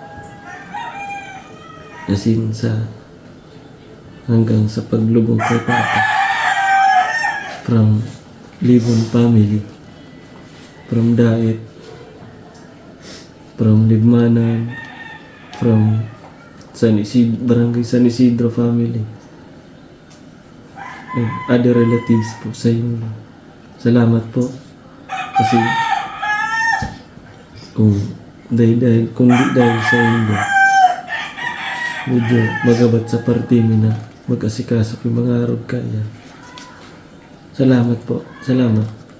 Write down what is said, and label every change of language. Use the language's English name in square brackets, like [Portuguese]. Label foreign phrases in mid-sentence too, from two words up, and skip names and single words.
[Bikol] Asin sa hanggang sa paglubong kay Papa. [English] From Libon family, from Daet, from Libmanan, from Barangay San Isidro family, and other relatives [Bikol] po sa inyo. [Filipino] Salamat po kasi kung di dahil sa inyo, medyo [Bikol] magabat sa partimi na mag-asikaso yung mga arog kaya. Salamat po. Salamat.